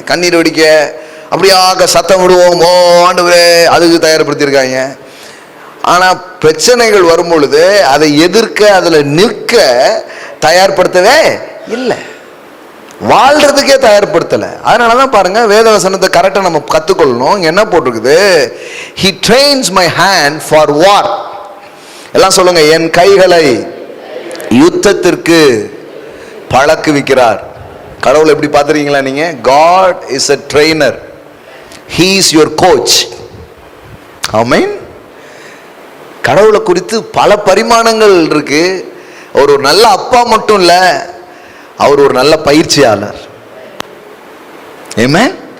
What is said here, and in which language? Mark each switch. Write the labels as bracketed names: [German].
[Tamil] கண்ணீர் வடிக்க, அப்படியாக சத்தம் விடுவோம், ஓ ஆண்டவரே, அதுக்கு தயார்படுத்தியிருக்காங்க. ஆனால் பிரச்சனைகள் வரும் பொழுது அதை எதிர்க்க, அதில் நிற்க தயார்படுத்தவே இல்லை, வாழ்றதுக்கே தயார்படுத்தலை. அதனால தான் பாருங்க, வேத வசனத்தை கரெக்டாக நம்ம கற்றுக்கொள்ளணும். என்ன போட்டிருக்குது? [English] He trains my hand for war. [Tamil] எல்லாம் சொல்லுங்க, என் கைகளை யுத்தத்திற்கு பழக்குவிக்கிறார். கடவுள் எப்படி பார்த்துருக்கீங்களா நீங்க? [English] God is a trainer. He is your coach. ஆமென். [Tamil] கடவுளை குறித்து பல பரிமாணங்கள் இருக்கு. அவர் ஒரு நல்ல அப்பா மட்டும் இல்ல, அவர் ஒரு நல்ல பயிற்சியாளர். ஆமென்.